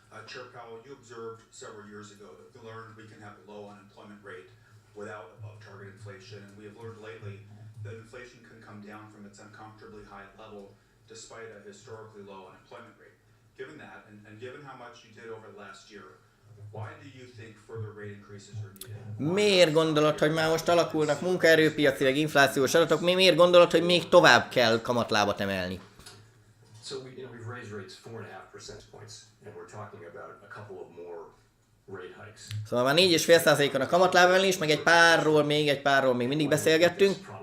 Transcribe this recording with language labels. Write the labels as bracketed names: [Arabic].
[English] Chair Powell, you observed several years ago that we learned we can have a low unemployment rate without above target inflation, and we have learned lately that inflation can come down from its uncomfortably high level despite a historically low unemployment rate. Given that, and given how much you did over the last year, why do you think further rate increases are needed? [Hungarian] Miért gondolod, hogy már most alakulnak munkaerőpiaci, meg inflációs adatok, miért gondolod, hogy még tovább kell kamatlábat emelni? [English] So we've raised rates 4.5 percentage points, and we're talking about a couple of more rate hikes. [Hungarian] Szóval már 4,5%-on a kamatlábemelés, meg egy párról még mindig beszélgettünk.